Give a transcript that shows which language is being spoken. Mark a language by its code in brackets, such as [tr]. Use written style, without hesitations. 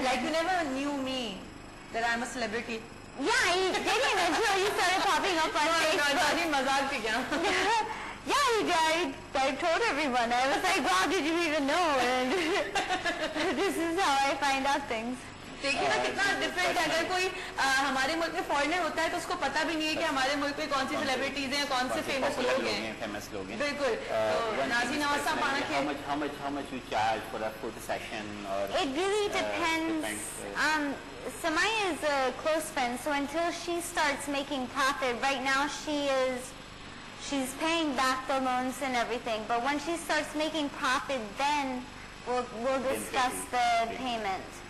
[en] Like you never knew me, that I'm a celebrity. Yeah, I didn't until you started popping up on Facebook. Yeah, I told everyone. I was like, wow, did you even know? And this is how I find out things. [hi] देखिए ना कितना different है. अगर कोई हमारे मुल्क में foreigner होता है तो उसको पता भी नहीं है कि हमारे मुल्क में कौन सी सेलिब्रिटीज हैं, कौन से फेमस लोग हैं. बिल्कुल. तो नाज़ीन आवाज़ पाना के [en] how much you charge for a photo session or it really depends. Samaya is a close friend, so until she starts making profit, right now she's paying back the loans and everything. But when she starts making profit, then we'll discuss the payment.